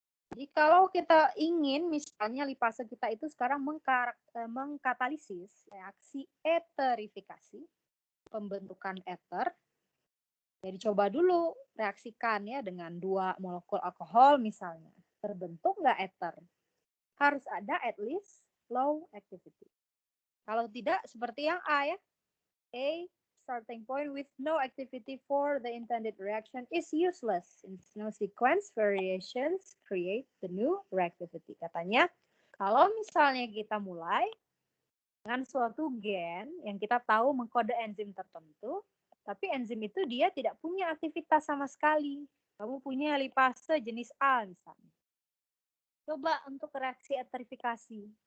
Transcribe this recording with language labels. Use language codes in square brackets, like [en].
[id] Jadi kalau kita ingin misalnya lipase kita itu sekarang mengkatalisis reaksi eterifikasi, pembentukan ether, jadi coba dulu reaksikan ya dengan 2 molekul alkohol misalnya. Terbentuk nggak ether? Harus ada [en] at least low activity. [id] Kalau tidak, seperti yang A ya. [en] A, starting point with no activity for the intended reaction is useless. Since no sequence variations create the new reactivity. [id] Katanya, kalau misalnya kita mulai dengan suatu gen yang kita tahu mengkode enzim tertentu, tapi enzim itu dia tidak punya aktivitas sama sekali. Kamu punya lipase jenis A misalnya. Coba untuk reaksi eterifikasi.